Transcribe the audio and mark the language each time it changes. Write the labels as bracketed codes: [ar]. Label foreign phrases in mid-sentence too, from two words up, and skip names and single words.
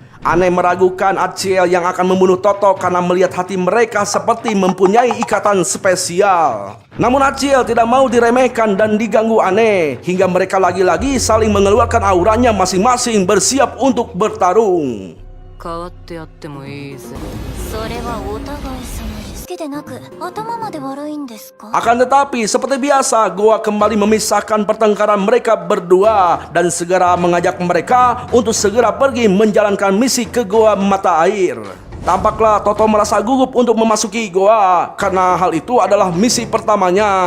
[id] Ane meragukan Aciel yang akan membunuh Toto karena melihat hati mereka seperti mempunyai ikatan spesial. Namun Aciel tidak mau diremehkan dan diganggu Ane, hingga mereka lagi-lagi saling mengeluarkan auranya masing-masing bersiap untuk bertarung. [ja] 変わってやってもいいぜ。それはお互い様です。けでなく、頭まで悪いんですか？ [id] Akan tetapi seperti biasa, Goa kembali memisahkan pertengkaran mereka berdua dan segera mengajak mereka untuk segera pergi menjalankan misi ke Goa Mata Air. Tampaklah Toto merasa gugup untuk memasuki Goa karena hal itu adalah misi pertamanya.